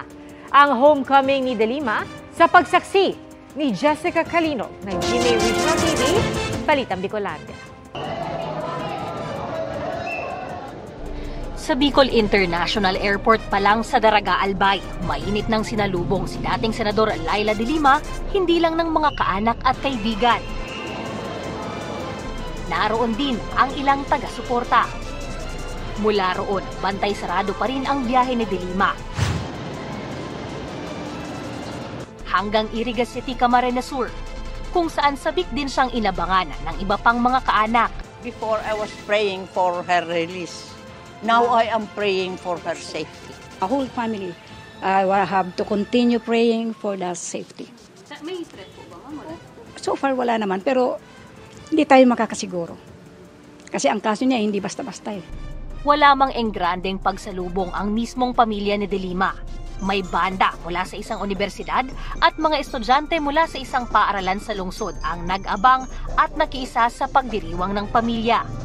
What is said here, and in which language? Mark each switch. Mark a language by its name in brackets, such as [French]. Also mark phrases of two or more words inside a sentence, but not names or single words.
[Filipino] Ang homecoming ni De Lima sa pagsaksi ni Jessica Calinog ng GMA Regional TV, Balitang Bicolandia. Sa Bicol International Airport pa lang sa Daraga, Albay, mainit nang sinalubong si dating Senador Laila De Lima, hindi lang ng mga kaanak at kaibigan. Naroon din ang ilang taga-suporta. Mula roon, bantay sarado pa rin ang biyahe ni De Lima. Hanggang Iriga City, Camarines Sur, kung saan sabik din siyang inabangan ng iba pang mga kaanak. [English] Before I was praying for her release. Now I am praying for her safety. A whole family will have to continue praying for the safety. [Filipino] May threat po ba, Ma'am? So far wala naman, pero hindi tayo makakasiguro. Kasi ang kaso niya hindi basta-basta eh. Wala mang enggrandeng pagsalubong ang mismong pamilya ni De Lima. May banda mula sa isang universidad at mga estudyante mula sa isang paaralan sa lungsod ang nag-abang at nakiisa sa pagdiriwang ng pamilya.